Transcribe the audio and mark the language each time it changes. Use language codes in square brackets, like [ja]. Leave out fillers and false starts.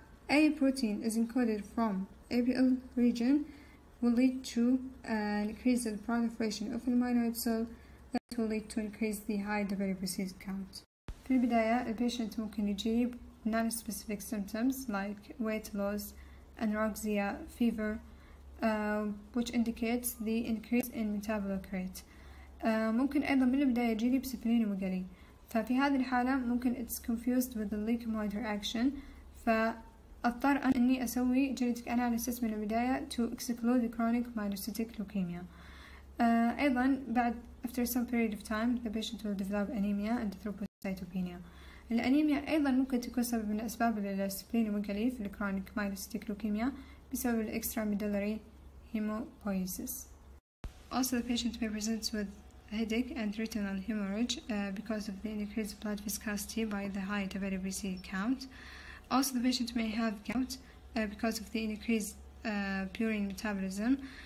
[en] A protein is encoded from APL region will lead to increase the proliferation of the myeloid cell that will lead to increase the high WBC count. [ar] في البداية البيشنت ممكن يجيب [en] non-specific symptoms like weight loss, anorexia, fever, which indicates the increase in metabolic rate. [ar] ممكن أيضا من البداية يجيلي بسفلينوميجالي، ففي هذه الحالة ممكن [en] it's confused with the leukemoid reaction، [ar] فأضطر أني أسوي [en] genetic analysis [ar] من البداية [en] to exclude the chronic myelocytic leukemia. [ar] أيضا بعد [en] after some period of time the patient will develop anemia and thrombocytopenia. [ar] الأنيميا أيضا ممكن تكون سبب من أسباب السبلينوميجالي في الكرونيك مايلوسيتيك لوكيميا بسبب الإكستراmedullary hemopoiesis. [en] Also, the patient may present with headache and retinal hemorrhage because of the increased blood viscosity by the high WBC count. Also, the patient may have gout because of the increased purine metabolism.